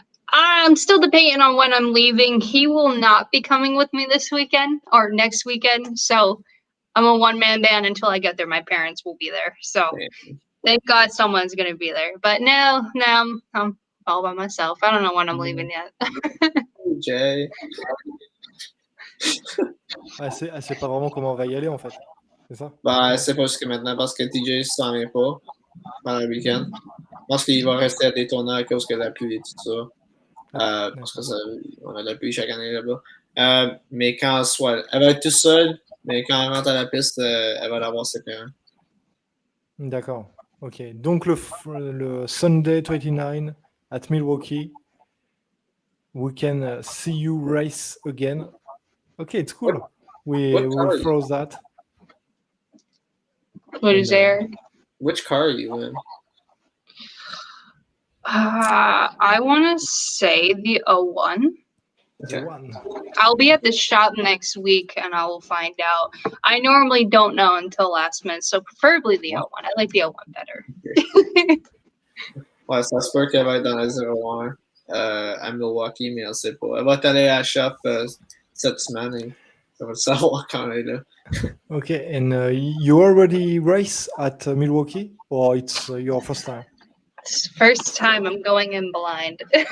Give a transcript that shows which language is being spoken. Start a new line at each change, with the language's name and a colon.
English: I'm still debating on when I'm leaving. He will not be coming with me this weekend or next weekend. So I'm a one-man band until I get there. My parents will be there. So thank God someone's going to be there. But now I'm all by myself. I don't know when I'm leaving yet. Jay.
French: Elle sait pas vraiment comment on va y aller en fait. C'est ça? Ben, c'est pas jusqu'à maintenant parce que TJ s'en vient pas pendant le week-end. Je pense qu'il va rester à Daytona à cause de la pluie et tout ça. Parce que on a de la pluie chaque année là-bas. Mais quand elle va être toute seule, mais quand elle rentre à la piste, elle va l'avoir ses parents. D'accord. Ok. Donc le
English: Sunday 29 at Milwaukee, we can see you race again. Okay, it's cool. We will throw that. What is there? Which car are you in? I want to say the 01. Okay. I'll be at the shop next week and I will find out. I normally don't know until last minute, so preferably the 01. I like the 01 better.
French: Ouais, ça se peut qu'elle va être dans la 01 à Milwaukee, mais on ne sait pas. Elle va aller à la shop cette semaine et on va le savoir quand elle est là.
English: Okay, and you already race at Milwaukee, or it's your first time? First time I'm going in blind.